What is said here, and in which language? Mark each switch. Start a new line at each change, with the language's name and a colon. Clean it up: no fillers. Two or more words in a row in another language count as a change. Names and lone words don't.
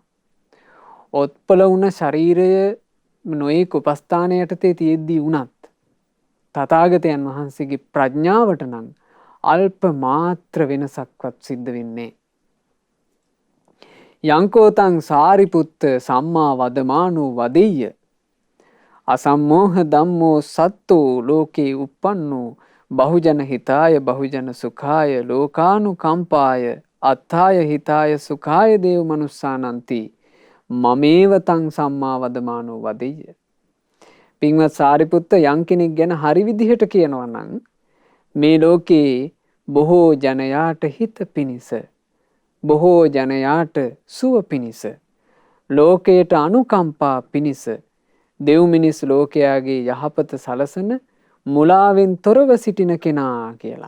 Sinhala: ඔත්පල වුණ ශරීරය නොයෙක් උපස්ථාන යටතේ තියෙද්දී වුණත් තථාගතයන් වහන්සේගේ ප්‍රඥාවට නම් අල්ප මාත්‍ර වෙනසක්වත් සිද්ධ වෙන්නේ.
Pali: යංකෝතං සාරිපුත්ත සම්මා වදමානෝ වදෙය්‍ය අසම්මෝහ ධම්මෝ සත්තෝ ලෝකේ uppannෝ බහුජන හිතාය බහුජන සුඛාය ලෝකානුකම්පාය අත්ථාය හිතාය සුඛාය දේව මනුස්සානන්ති මමේව තං සම්මා වදමානෝ වදෙය්‍ය.
Sinhala: පින්වත් සාරිපුත්ත, යම් කෙනෙක් ගැන හරි විදිහට කියනවා නම් මේ ලෝකේ බොහෝ ජනයාට හිත පිණිස, බොහෝ ජනයාට සුව පිණිස, ලෝකයට අනුකම්පා පිණිස දෙව් මිනිස් ලෝකයාගේ යහපත සලසන මුලාවෙන් තොරව සිටින කෙනා කියලා.